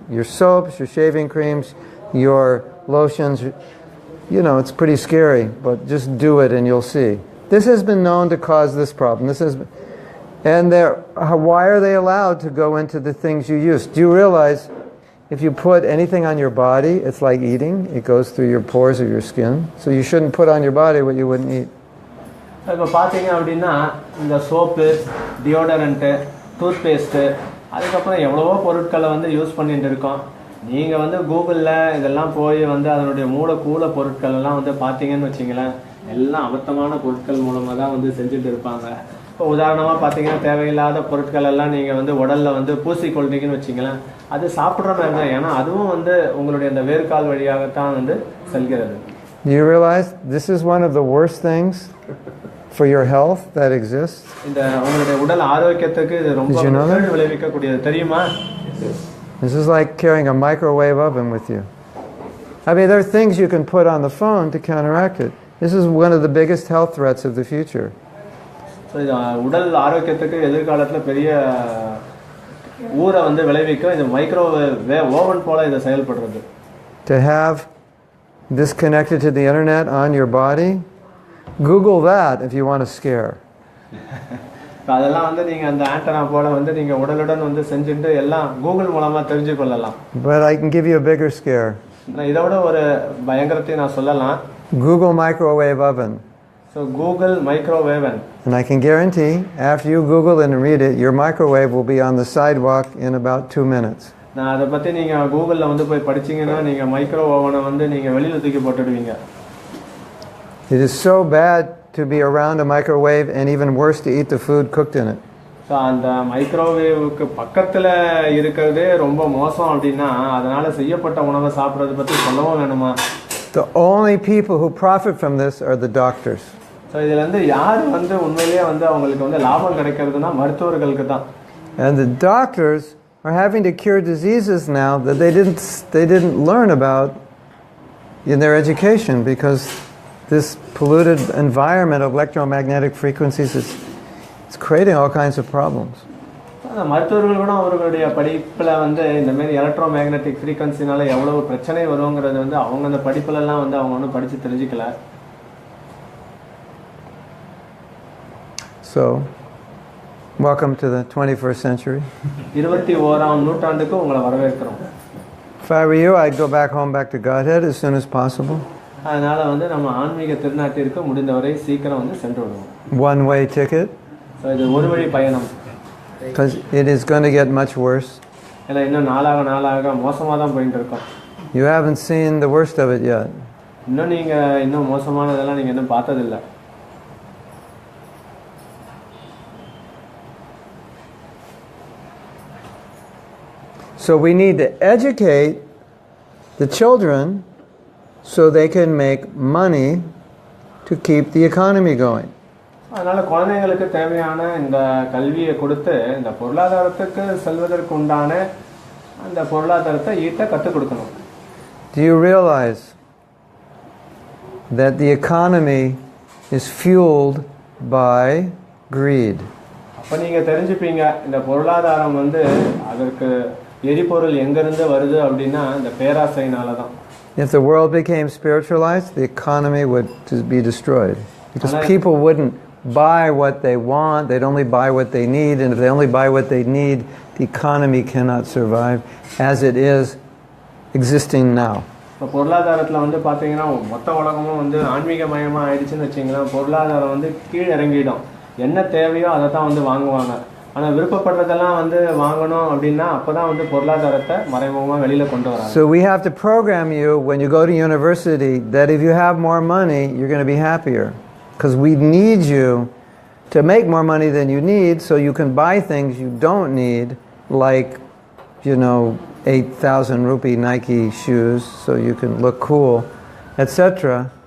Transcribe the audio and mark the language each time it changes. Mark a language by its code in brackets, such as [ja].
[en] Your soaps, your shaving creams, your lotions, you know, it's pretty scary, but just do it and you'll see. This has been known to cause this problem. And why are they allowed to go into the things you use? Do you realize if you put anything on your body, it's like eating. It goes through your pores of your skin. So you shouldn't put on your body what you wouldn't eat. [ta] இப்போ பார்த்தீங்க அப்படின்னா இந்த soap, டியோடரண்ட்டு, toothpaste, அதுக்கப்புறம் எவ்வளவோ பொருட்களை வந்து use பண்ணிட்டு இருக்கோம். நீங்கள் வந்து கூகுளில் இதெல்லாம் போய் வந்து அதனுடைய மூலக்கூல பொருட்கள் எல்லாம் வந்து பார்த்தீங்கன்னு வச்சிங்களேன், எல்லாம் அபத்தமான பொருட்கள் மூலமாக தான் வந்து செஞ்சுட்டு இருப்பாங்க. இப்போ உதாரணமாக பார்த்தீங்கன்னா தேவையில்லாத பொருட்கள் எல்லாம் நீங்கள் வந்து உடலில் வந்து பூசிக்கொள்றீங்கன்னு வச்சிங்களேன், அது சாப்பிட்ற மாதிரி தான். ஏன்னா அதுவும் வந்து உங்களுடைய அந்த வேர்க்கால் வழியாகத்தான் வந்து செல்கிறது. [en] Do you realize this is one of the worst things for your health that exists? [ta] இந்த உங்களுடைய உடல் ஆரோக்கியத்துக்கு இது ரொம்ப விளைவிக்கக்கூடியது தெரியுமா? [en] This is like carrying a microwave oven with you. I mean, there are things you can put on the phone to counteract it. This is one of the biggest health threats of the future. [ta] உடல் ஆரோக்கியத்துக்கு எதிர்காலத்தில் பெரிய ஊரை வந்து விளைவிக்கும். இது microwave oven போல இதை செயல்படுறது. [en] To have this connected to the internet on your body, Google that if you want a scare. [ta] அதெல்லாம் வந்து நீங்க அந்த ஆண்டனா போல வந்து நீங்க உடலுடன் வந்து செஞ்சுட்டு எல்லாம் கூகுள் மூலமா தெரிஞ்சு கொள்ளலாம். [en] But I can give you a bigger scare. [ta] நான் இதோட ஒரு பயங்கரத்தை நான் சொல்லலாம். [en] Google microwave oven. So Google microwave oven. And I can guarantee after you Google and read it, your microwave will be on the sidewalk in about 2 minutes. [ta] நான் அதை பற்றி நீங்கள் கூகுளில் வந்து போய் படிச்சீங்கன்னா நீங்கள் மைக்ரோ ஓவனை வந்து நீங்கள் வெளியில் தூக்கி போட்டுடுவீங்க. [en] It is so bad to be around a microwave and even worse to eat the food cooked in it. [ta] So அந்த மைக்ரோவேவுக்கு பக்கத்தில் இருக்கிறதே ரொம்ப மோசம் அப்படின்னா அதனால் செய்யப்பட்ட உணவை சாப்பிட்றத பற்றி சொல்லவும் வேணுமா? [en] The only people who profit from this are the doctors. [ta] So இதில் வந்து யார் வந்து உண்மையிலேயே வந்து அவங்களுக்கு வந்து லாபம் கிடைக்கிறதுனா மருத்துவர்களுக்கு தான். [en] And the doctors are having to cure diseases now that they didn't learn about in their education, because this polluted environment of electromagnetic frequencies it's creating all kinds of problems. [ta] மருத்துவர்கள் கூட அவர்களுடைய படிப்பில் வந்து இந்த மாதிரி எலக்ட்ரோ மேக்னெட்டிக் ஃப்ரீக்வன்சினால எவ்வளவு பிரச்சனை வருங்கிறது வந்து அவங்க அந்த படிப்புலலாம் வந்து அவங்க ஒன்றும் படித்து தெரிஞ்சுக்கல. [en] So, welcome to the 21st century. [ta] 21ஆம் நூற்றாண்டுக்கு உங்களை வரவேற்கிறோம். [en] If I were you, I'd go back to Godhead as soon as possible. [ta] அதனால வந்து நம்ம ஆன்மீக திருநாட்டிற்கு முடிந்தவரை சீக்கிரம் வந்து சென்று விடுவோம். [en] One-way ticket. [ta] ஸோ இது ஒரு வழி பயணம். [en] Because it is going to get much worse. [ta] ஏன்னா இன்னும் நாளாக மோசமாக தான் போயிட்டு இருக்கோம். [en] You haven't seen the worst of it yet. [ta] இன்னும் நீங்கள் இன்னும் மோசமானதெல்லாம் நீங்கள் இன்னும் பார்த்ததில்லை. [en] So we need to educate the children so they can make money to keep the economy going. [ta] அதனால குழந்தைங்களுக்கு தேவையான இந்த கல்வியை கொடுத்து இந்த பொருளாதாரத்துக்கு செல்வதற்கு உண்டான அந்த பொருளாதாரத்தை ஈட்ட கற்றுக் கொடுக்கணும். [en] Do you realize that the economy is fueled by greed? [ta] அப்போ நீங்கள் தெரிஞ்சுப்பீங்க இந்த பொருளாதாரம் வந்து அதற்கு எரிபொருள் எங்கேருந்து வருது அப்படின்னா இந்த பேராசையினால தான். [en] If the world became spiritualized, the economy would be destroyed. Because people wouldn't buy what they want, they'd only buy what they need, and if they only buy what they need, the economy cannot survive as it is existing now. [ta] இப்போ பொருளாதாரத்தில் வந்து பார்த்தீங்கன்னா மொத்த உலகமும் வந்து ஆன்மீகமயமாக ஆயிடுச்சுன்னு வச்சிங்களேன். பொருளாதாரம் வந்து கீழே இறங்கிடும். என்ன தேவையோ அதை தான் வந்து வாங்குவாங்க. ஆனால் விருப்பப்படுறதெல்லாம் வந்து வாங்கணும் அப்படின்னா அப்போ தான் வந்து பொருளாதாரத்தை மறைமுகமாக வெளியில் கொண்டு வராங்க. [en] So we have to program you when you go to university that if you have more money, you're going to be happier. Because we need you to make more money than you need so you can buy things you don't need, like, 8,000 rupee Nike shoes so you can look cool, etc.